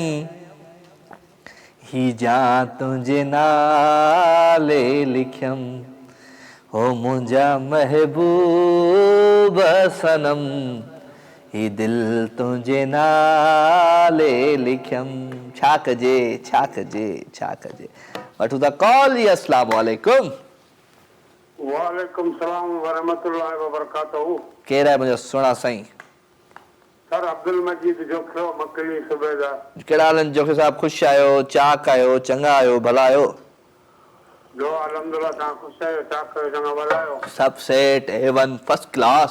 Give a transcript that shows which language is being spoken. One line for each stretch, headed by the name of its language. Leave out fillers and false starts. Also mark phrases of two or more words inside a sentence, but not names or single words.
Sindhi: ही जान तुंहिंजे नाले लिखयम हो मुंहिंजा महबूब सनम ही दिल तुंहिंजे नाले लिखयम छा कजे छा कजे छा कजे वठूं था कॉल जी
Arabic: السلام عليكم وعليكم السلام ورحمة الله وبركاته
Sindhi: केरु आहे मुंहिंजो सुहिणा साईं सर अब्दुल मजीद जोखियो मकली सूबेदार कहिड़ा हाल आहिनि जोखी साहिबु ख़ुशि आहियो चाक आहियो चङा आहियो भला आहियो जो अल्हम्दुलिल्लाह तव्हां ख़ुशि आहियो छा कयो चङा भला आहियो सभु सेट A1
English: first class